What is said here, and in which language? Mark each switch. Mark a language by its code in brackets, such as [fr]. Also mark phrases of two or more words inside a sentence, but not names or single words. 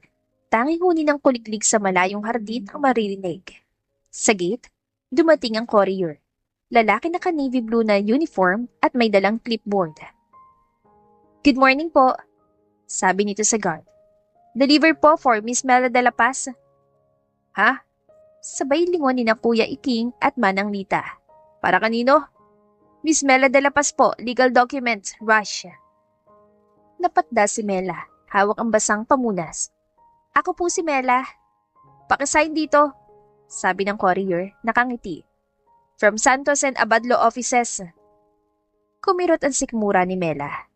[tl] Tanging huni ng kuliklig sa malayong hardin ang maririnig. Sa gate, dumating ang courier. Lalaki na [en] navy blue [tl] na uniform at may dalang clipboard. [en] Good morning [tl] po, sabi nito sa guard. [en] Deliver po for Miss Mela de la Paz. Ha? [tl] Sabay lingon ni na Kuya Iking at Manang Lita. Para kanino? Miss Mela de la Paz po, [en] legal documents, rush. [tl] Napatda si Mela, hawak ang basang pamunas. Ako po si Mela. Pakisign dito, sabi ng courier, nakangiti. From Santos and Abad Law Offices. Kumirot ang sikmura ni Mela.